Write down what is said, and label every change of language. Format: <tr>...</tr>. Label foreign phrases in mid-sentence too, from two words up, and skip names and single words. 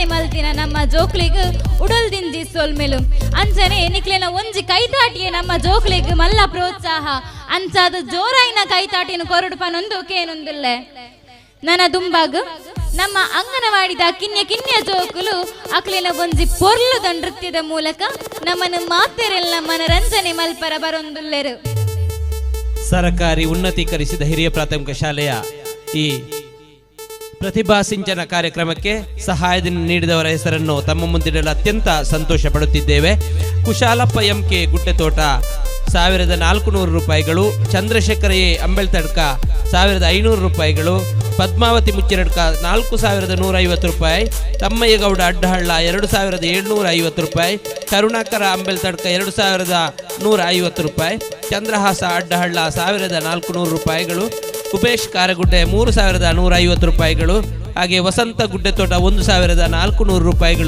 <tcy>ಮಲ್ತಿನ ನಮ್ಮ ಜೋಕ್ಲಿಗ್ ಉಡಲ್ದಿಂಜಿ ಸೊಲ್ಮೆಲು ಅಂಚನೆ ನಿಕ್ಲೆನ ಒಂಜಿ ಕೈತಾಟಿಯೇ ನಮ್ಮ ಜೋಕ್ಲಿಗ್ ಮಲ್ಲ ಪ್ರೋತ್ಸಾಹ ಅಂಚಾದ ಜೋರಾಯಿನ ಕೈತಾಟಿನ ಕೊರಡುಪನೊಂದು ಕೇನೊಂದಿಲ್ಲೆ ನನ್ನ ದುಂಬಾಗ್ ನಮ್ಮ ಅಂಗನವಾಡಿದ ಕಿನ್ಯ ಜೋಕುಲು ಅಕ್ಲಿನ ಒಂಜಿ ಪೊರ್ಲುದ ನೃತ್ಯದ ಮೂಲಕ ನಮ್ಮನ ಮಾತೆರೆಲ್ಲ ಮನರಂಜನೆ ಮಲ್ಪರ ಬರೊಂದುಲ್ಲೆರು.</tcy> <kn>ಸರಕಾರಿ ಉನ್ನತೀಕರಿಸಿದ ಹಿರಿಯ ಪ್ರಾಥಮಿಕ ಶಾಲೆಯ ಈ ಪ್ರತಿಭಾ ಸಿಂಚನ ಕಾರ್ಯಕ್ರಮಕ್ಕೆ ಸಹಾಯಧನ ನೀಡಿದವರ ಹೆಸರನ್ನು ತಮ್ಮ ಮುಂದಿಡಲು ಅತ್ಯಂತ ಸಂತೋಷ ಪಡುತ್ತಿದ್ದೇವೆ. ಕುಶಾಲಪ್ಪ ಎಂಕೆ ಗುಡ್ಡೆತೋಟ 1400 ರೂಪಾಯಿಗಳು, ಚಂದ್ರಶೇಖರ ಎ ಅಂಬೆಳ್ತಡ್ಕ 1500 ರೂಪಾಯಿಗಳು, ಪದ್ಮಾವತಿ ಮುಚ್ಚಿರಡ್ಕ 4150 ರೂಪಾಯಿ, ತಮ್ಮಯ್ಯಗೌಡ ಅಡ್ಡಹಳ್ಳ 2750 ರೂಪಾಯಿ, ಕರುಣಾಕರ ಅಂಬೆಳ್ತಡ್ಕ 2150 ರೂಪಾಯಿ, ಚಂದ್ರಹಾಸ ಅಡ್ಡಹಳ್ಳ 1400 ರೂಪಾಯಿಗಳು, ಉಪೇಶ್ ಕಾರಗುಡ್ಡೆ 3150 ರೂಪಾಯಿಗಳು, ಹಾಗೆ ವಸಂತ ಗುಡ್ಡೆತೋಟ 1400 ರೂಪಾಯಿಗಳು.</kn>